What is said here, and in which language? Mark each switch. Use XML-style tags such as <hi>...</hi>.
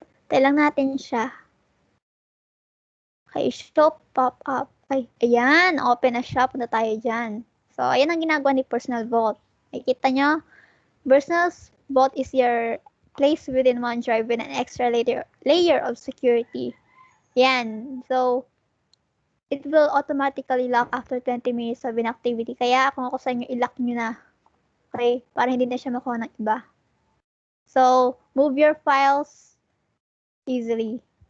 <tl>Try lang natin siya. Okay, show pop-up. Ay, ayan. Open na siya. Punta tayo dyan. So, ayan ang ginagawa ni Personal Vault. Nakikita nyo?</tl> <en>Personal Vault is your place within OneDrive with an extra layer of security. Yan. So, it will automatically lock after 20 minutes of inactivity.</en> <tl>Kaya kung ako sa inyo, i-lock nyo na. Okay? Para hindi na siya makuha ng iba.</tl> <en>So, move your files easily.</en>